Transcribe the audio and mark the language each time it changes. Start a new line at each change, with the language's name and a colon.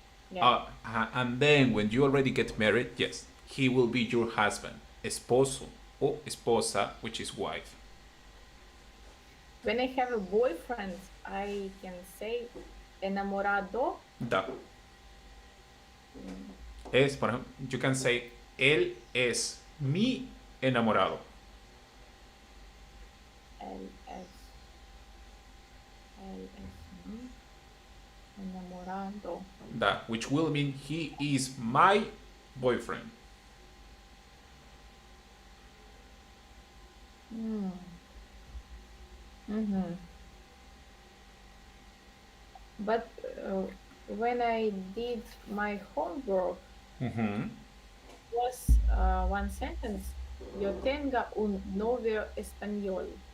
English: Yeah. And then when you already get married, yes, he will be your husband,
Spanish: esposo o esposa,
English: which is wife. When I have a boyfriend, I can say enamorado.
Russian: Da. Mm.
Spanish: Es, por ejemplo,
English: you can say,
Spanish: él es mi enamorado. LS. LS. Enamorado.
English: Da, which will mean he is my boyfriend. Mm. Mm-hmm. But when I did my homework, Mm-hmm. was one sentence.
Spanish: Yo tenga un novio español.